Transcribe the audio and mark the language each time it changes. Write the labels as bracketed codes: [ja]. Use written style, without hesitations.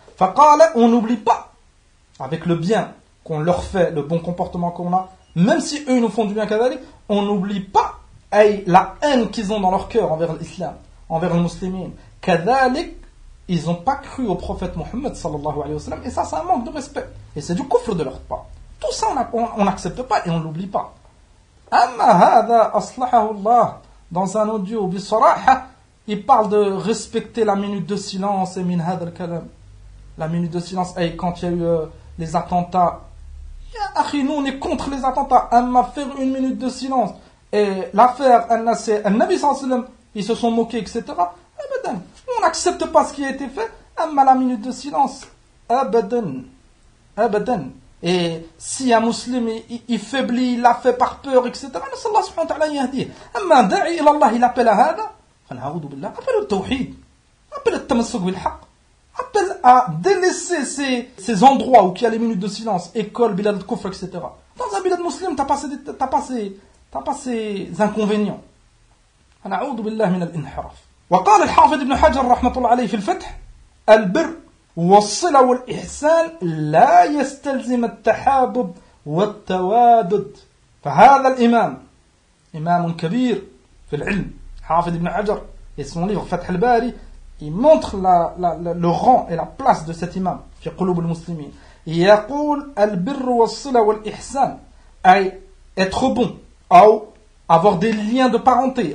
[fr] Faqala, on n'oublie pas, avec le bien qu'on leur fait, le bon comportement qu'on a, même si eux nous font du bien kadali, on n'oublie pas la haine qu'ils ont dans leur cœur envers l'islam, envers les muslimines. Kadalik, ils n'ont pas cru au prophète Mohammed sallallahu alayhi wa sallam, et ça, c'est un manque de respect. Et c'est du coufre de leur part. Tout ça, on n'accepte pas et on ne l'oublie pas. [ar] أما هذا أصلحه الله [fr] dans un audio [ar] بصراحة. [fr] Il parle de respecter la minute de silence et [ar] min hadha al-kalam. [fr] La minute de silence, et quand il y a eu les attentats. Ya akhi, nous on est contre les attentats. Amma faire une minute de silence. Et l'affaire, c'est un Nabi sallallahu alayhi wa sallam, ils se sont moqués, etc. Abadan, on n'accepte pas ce qui a été fait. Amma la minute de silence. Abadan. Abadan. Et si un musulman il faiblit, il l'a fait par peur, etc. Mais Allah subhanahu wa ta'ala yahdi. Amma da'i ila Allah, il appelle à hada. [ar] نعوذ بالله قبل التوحيد قبل التمسك بالحق قبل [fr] délaisser ces endroits où il y a les minutes de silence, école, bilad de kufr, etc. Dans un bilad musulman t'as passé des inconvénients. [ar] نعوذ بالله من الانحراف. وقال الحافظ ابن حجر رحمه الله عليه في الفتح البر والصله والاحسان لا يستلزم التحابب والتوادد. فهذا الامام امام كبير في العلم [fr] Hafid ibn Hajar, et son livre Fath al-Bari, il montre le rang et la place de cet imam [ar] fi qulub al-muslimin. [fr] Il [ar] yaqul al-birr was-sila wal-ihsan, [fr] être bon, ou avoir des liens de parenté.